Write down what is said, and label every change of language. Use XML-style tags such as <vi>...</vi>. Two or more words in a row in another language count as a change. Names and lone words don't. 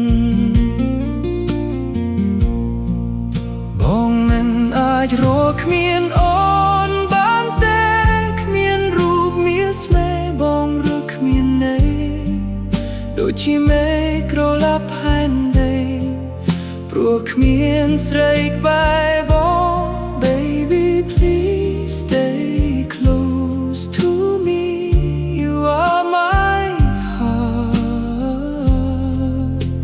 <km>អាចរកគ្មានអូនបានទេគ្មានរូបមានស្នេហ៍បងឬគ្មានន័យដូចជាមេឃក្រឡាប់ផែនដីព្រោះគ្មានស្រីក្បែរបង</km> <en>Baby please stay close to me You are my heart</en>